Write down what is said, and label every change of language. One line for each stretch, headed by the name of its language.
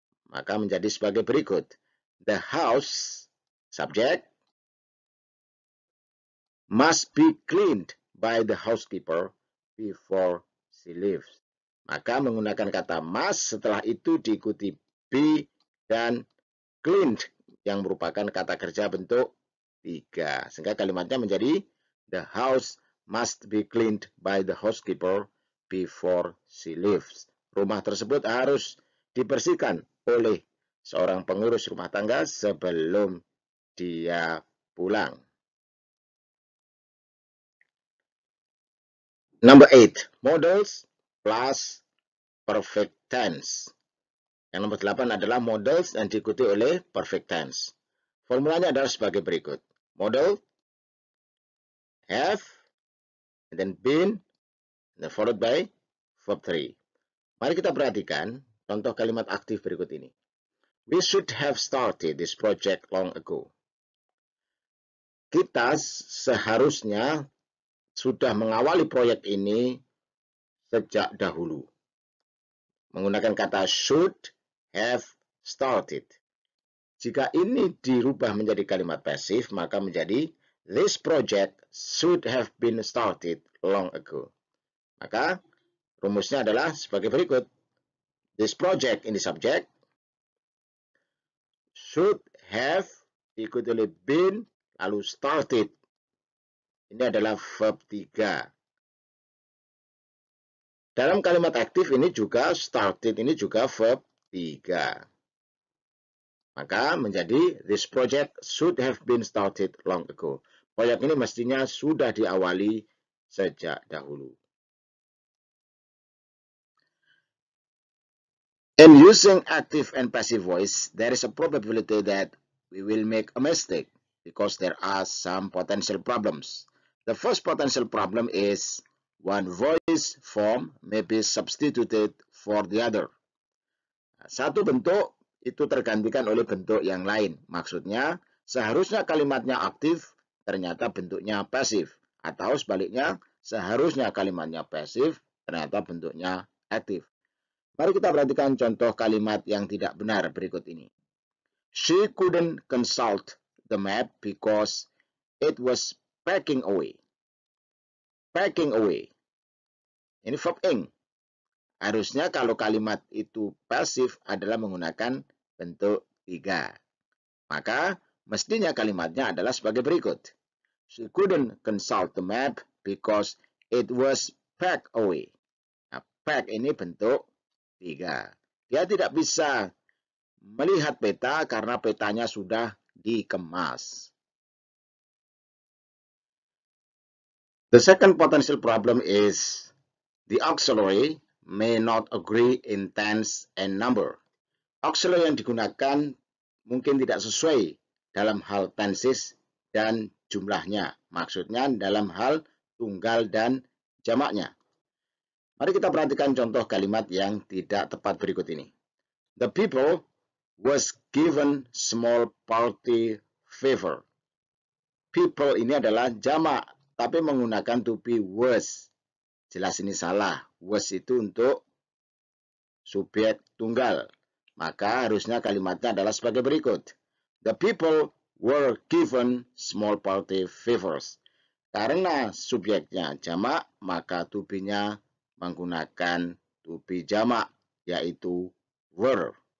Indonesian: Maka menjadi sebagai berikut.
English: The house, subject, must be cleaned by the housekeeper before she leaves.
Indonesian: Maka menggunakan kata must, setelah itu diikuti be dan cleaned yang merupakan kata kerja bentuk 3. Sehingga kalimatnya menjadi
English: the house must be cleaned by the housekeeper before she leaves.
Indonesian: Rumah tersebut harus dibersihkan oleh seorang pengurus rumah tangga sebelum dia pulang.
English: Number 8, models plus perfect tense.
Indonesian: Yang nomor 8 adalah models yang diikuti oleh perfect tense. Formulanya adalah sebagai berikut.
English: Model, have, and then been, followed by verb 3.
Indonesian: Mari kita perhatikan contoh kalimat aktif berikut ini.
English: We should have started this project long ago.
Indonesian: Kita seharusnya sudah mengawali proyek ini sejak dahulu. Menggunakan kata should have started. Jika ini dirubah menjadi kalimat pasif, maka menjadi
English: this project should have been started long ago.
Indonesian: Maka rumusnya adalah sebagai berikut. This project ini subjek, should have diikuti oleh been, lalu started. Ini adalah verb 3. Dalam kalimat aktif ini juga started ini juga verb 3. Maka menjadi
English: this project should have been started long ago.
Indonesian: Proyek ini mestinya sudah diawali sejak dahulu.
English: In using active and passive voice, there is a probability that we will make a mistake because there are some potential problems. The first potential problem is one voice form may be substituted for the other.
Indonesian: Satu bentuk itu tergantikan oleh bentuk yang lain. Maksudnya, seharusnya kalimatnya aktif, ternyata bentuknya pasif. Atau sebaliknya, seharusnya kalimatnya pasif, ternyata bentuknya aktif. Mari kita perhatikan contoh kalimat yang tidak benar berikut ini.
English: She couldn't consult the map because it was packing away. Packing away.
Indonesian: Ini verb ing. Harusnya kalau kalimat itu pasif adalah menggunakan bentuk 3. Maka mestinya kalimatnya adalah sebagai berikut.
English: She couldn't consult the map because it was packed away.
Indonesian: Nah, pack ini bentuk 3. Dia tidak bisa melihat peta karena petanya sudah dikemas.
English: The second potential problem is the auxiliary may not agree in tense and number.
Indonesian: Auxiliary yang digunakan mungkin tidak sesuai dalam hal tenses dan jumlahnya. Maksudnya dalam hal tunggal dan jamaknya. Mari kita perhatikan contoh kalimat yang tidak tepat berikut ini.
English: The people was given small party favor.
Indonesian: People ini adalah jamak, tapi menggunakan to be was. Jelas ini salah. Was itu untuk subjek tunggal. Maka harusnya kalimatnya adalah sebagai berikut.
English: The people were given small party favors.
Indonesian: Karena subjeknya jamak, maka to be-nya menggunakan to be jamak, yaitu were.